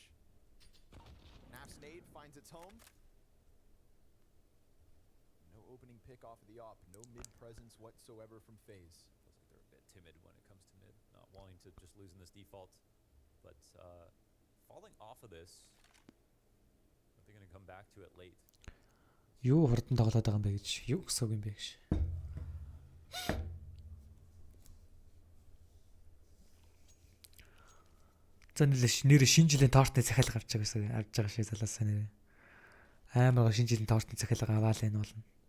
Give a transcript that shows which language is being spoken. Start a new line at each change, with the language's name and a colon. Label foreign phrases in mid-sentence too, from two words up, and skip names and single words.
English: Naf's nade finds its home. No opening pick off of the op. No mid presence whatsoever from FaZe. Feels like they're a bit timid when it comes to mid. Not wanting to just lose in this default. But falling off of this, are they going to come back to it late?
Mongolian: Юу хурдан тоглоод байгаа юм бэ гэж. Юу гэсэг юм бэ гэж. Нэр шинэ жилийн тортны захиалга авч байгаа шиг залаасаа нэр. Амар шинэ жилийн тортны захиалга аваал энэ болно.